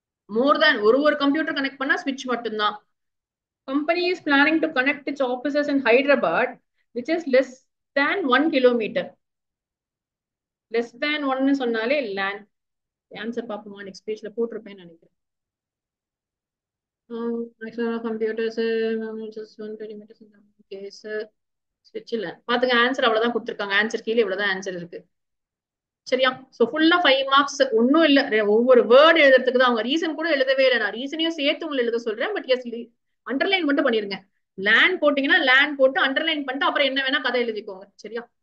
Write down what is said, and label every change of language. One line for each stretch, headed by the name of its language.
English: more than
Tamil: ஒரு computer connect பண்ணா ஸ்விட்ச் மட்டும்தான்.
English: Company is planning to connect it's offices in Hyderabad which is less than 1 kilometre.
Tamil: Less than 1 சொன்னாலே land. Answer பாப்போமா? Next பேஜ்ல போட்டிருப்பேன்னு நினைக்கிறேன்.
English: computers just 120 meters in the case switch
Tamil: இல்ல. பாத்துங்க, ஆன்சர் அவ்வளவுதான் கொடுத்திருக்காங்க. ஆன்சர் கீழே இவ்வளவுதான் ஆன்சர் இருக்கு. சரியா? சோ ஃபுல்லா 5 மார்க்ஸ். ஒன்னும் இல்ல, ஒவ்வொரு வேர்டு எழுதுறதுக்கு தான். அவங்க ரீசன் கூட எழுதவே இல்லை. நான் ரீசனையும் சேர்த்து உங்களுக்கு எழுத சொல்றேன். பட் எஸ் அண்டர்லைன் மட்டும் பண்ணிருங்க. லேண்ட் போட்டீங்கன்னா லேண்ட் போட்டு அண்டர்லைன் பண்ணிட்டு அப்புறம் என்ன வேணா கதை எழுதிக்கோங்க. சரியா?